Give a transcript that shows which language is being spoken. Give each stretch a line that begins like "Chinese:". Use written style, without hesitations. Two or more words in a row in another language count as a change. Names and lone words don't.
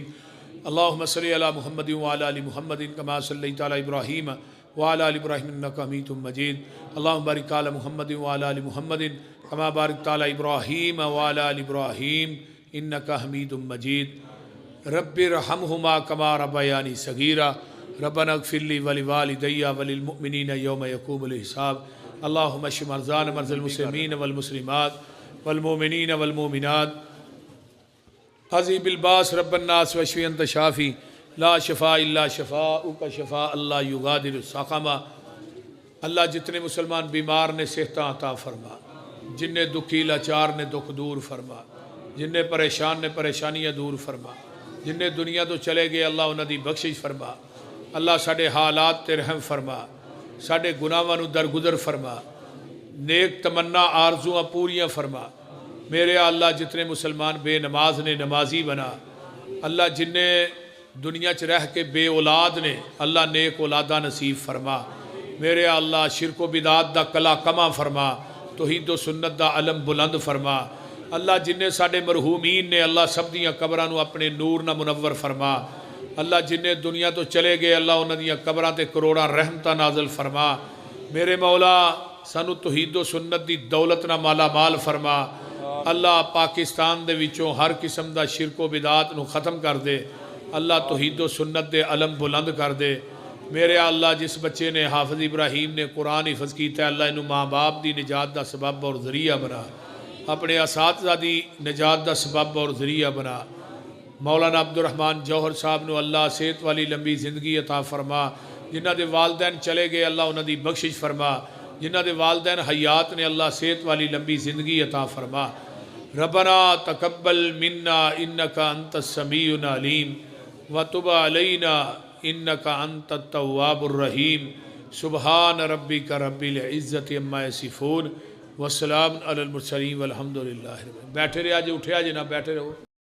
Arabic: اللہم صلی علی محمد وعلی آل محمد کما صلیت علی ابراہیم وعلی آل ابراہیم انک حمید مجید. اللہم بارک علی محمد وعلی آل محمد کما بارکت علی ابراہیم وعلی آل ابراہیم انک حمید مجید. رب ارحمہما کما ربیانی صغیرا. ربنا اغفر لی ولوالدی وللمؤمنین یوم یقوم الحساب. اللہم اشف مرضانا مرضى المسلمین والمسلمات والمؤمنین والمؤمنات. عذیب الباس رب الناس واشفی انت شافی لا شفاء الا شفاءک شفاء اللہ یغادر سقما.
Punjabi: اللہ جتنے مسلمان بیمار نے صحت عطا فرما, جنہیں دکھی لاچار نے دکھ دور فرما, جنہیں پریشان نے پریشانیاں دور فرما, جنہیں دنیا تو چلے گئے اللہ انہاں دی بخشش فرما. اللہ ساڈے حالات تے رحم فرما, ساڈے گناہاں نو درگزر فرما, نیک تمنا آرزواں پوریاں فرما. میرے اللہ جتنے مسلمان بے نماز نے نمازی بنا. اللہ جنہیں دنیا چ رہ کے بے اولاد نے اللہ نیک اولادہ نصیب فرما. میرے اللہ شرک و بدعات دا کلا کما فرما, توحید و سنت دا علم بلند فرما. اللہ جنہیں ساڈے مرحومین نے اللہ سب دیاں قبراں نو اپنے نور نہ منور فرما. اللہ جنہیں دنیا تو چلے گئے اللہ انہاں دیاں قبراں تے کروڑاں رحمتاں نازل فرما. میرے مولا سانو توحید و سنت دی دولت نہ مالا مال فرما. اللہ پاکستان دے وچوں ہر قسم دا شرک و بدعات نو ختم کر دے. اللہ توحید و سنت دے علم بلند کر دے. میرے اللہ جس بچے نے حافظ ابراہیم نے قرآن حفظ کیتا ہے اللہ انہوں ماں باپ دی نجات دا سبب اور ذریعہ بنا, اپنے اساتذہ دی نجات دا سبب اور ذریعہ بنا. مولانا عبدالرحمن جوہر صاحب نو اللہ صحت والی لمبی زندگی عطا فرما. جنہ دے والدین چلے گئے اللہ انہاں دی بخشش فرما. جنہ دے والدین حیات نے اللہ صحت والی لمبی زندگی عطا فرما.
Arabic: ربنا تقبل منا انک انت السمیع العلیم وتب علینا انک انت التواب الرحیم سبحان ربک رب العزت عما یصفون وسلام علی المرسلین والحمد للہ۔
Urdu: بیٹھے رہے آج، اٹھے آج نہ بیٹھے رہو۔